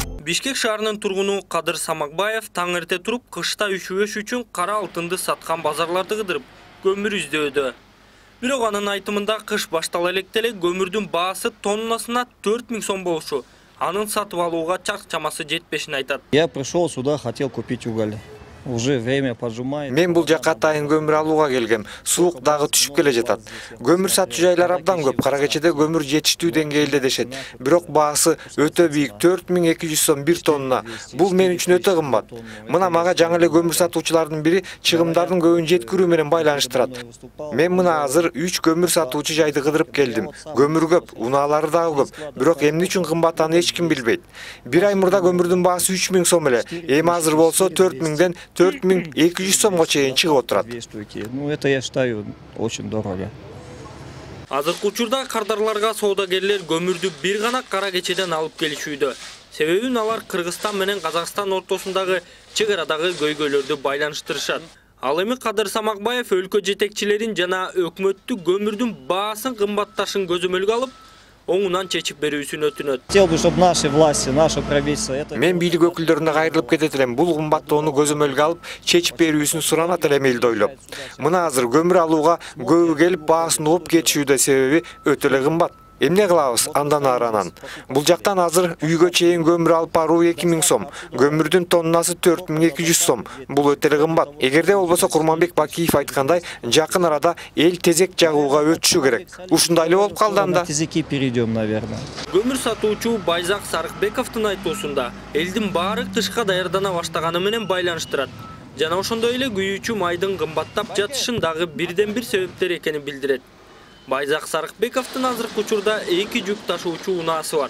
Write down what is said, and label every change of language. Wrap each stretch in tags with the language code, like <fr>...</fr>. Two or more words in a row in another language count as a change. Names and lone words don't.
<ky>Бишкек шаарынын тургуну Кадыр Самакбаев таң эрте туруп, кышта үшүгөш үчүн кара алтынды саткан базарларды кыдырып, көмүр издөөдө. Бирок анын айтымында кыш баштала электе көмүрдүн баасы тоннасына 4000 сом болушу, анын сатып алууга чак чамасы жетпешин айтат.</ky> <ru>Я пришел сюда, хотел купить уголь. Уже время поджимает.</ru> <ky>Мен бул жакка атайын көмүр алууга келгем. Суук дагы түшүп келе жатат. Көмүр сатчу жайлар абдан көп. Кара кечеде көмүр жетиштүү деңгээлде дешет. Бирок баасы өтө бийик, 4200 сом 1 тонна. Бул мен үчүн өтө кымбат. Мына мага жаңы эле көмүр сатуучулардын бири чыгымдардын көбүн жеткирүү менен байланыштырат. Мен мына азыр 3 көмүр сатуучу жайды кыдырып келдим. Көмүр көп, унаалары дагы көп. Бирок эмне үчүн кымбат аны эч ким билбейт. Бир ай мурда көмүрдүн баасы 3000 сом эле. Эми азыр болсо 4000ден 4200 сомго чейин чыгып отурат.</ky> <ru>Ну, это я считаю очень дорого.</ru> <ky>Азыркы учурда кардарларга соодагерлер көмүрдү бир гана кара кечеден алып келишүүдө. Себебин алар Кыргызстан менен Казакстан ортосундагы чегарадагы көйгөйлөрдү байланыштырышат. Ал эми Кадыр Самакбаев өлкө жетекчилерин жана өкмөттү көмүрдүн баасын кымбатташын көзөмөлгө алып, оңунан чечип берүүсүн өтүнөт.</ky> <ru>Хотел бы, чтобы наши власти, наше правительство это...</ru> <ky>Мен бийлик өкүлдөрүнө кайрылып кетет элем. Бул кымбаттоону көзөмөлгө алып, чечип берүүсүн суранат элем элди ойлоп. Мына азыр көмүр алууга көбү келип баасын угуп кетишүүдө, себеби өтө эле кымбат. Эмне кылабыз андан аранан? Бул жактан азыр үйгө чейин көмүр алып баруу 2000 сом, көмүрдүн тоннасы 4200 сом. Бул өтө эле кымбат. Эгерде болбосо Курманбек Бакиев айткандай, жакын арада эл тезек жагууга өтүшү керек. Ушундай эле болуп калды анда.</ky> <ru>Тезеки перейдем, наверное.</ru> <ky>Көмүр сатуучу Байзак Сарыкбековдун айтуусунда, элдин баары кышка даярдана баштаганы менен байланыштырат. Жана ошондой эле күйүүчү майдын кымбаттап жатышын дагы бирден бир себептер экенин билдирет. Байзак Сарыкбековдун азыркы учурда 2 жүк ташуучу унаасы бар.</ky>